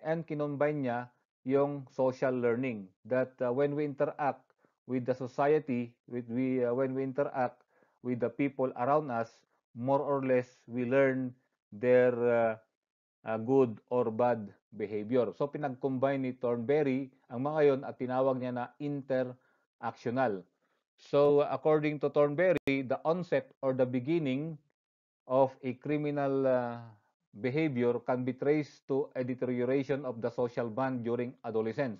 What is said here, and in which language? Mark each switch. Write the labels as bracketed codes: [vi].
[en] And [tl] kinombine niya yung [en] social learning that when we interact with the society, when we interact with the people around us, more or less we learn their good or bad behavior. [tl] So pinag-combine ni Thornberry ang mga yon at tinawag niya na interactional. [en] So according to Thornberry, the onset or the beginning of a criminal behavior can be traced to a deterioration of the social bond during adolescence.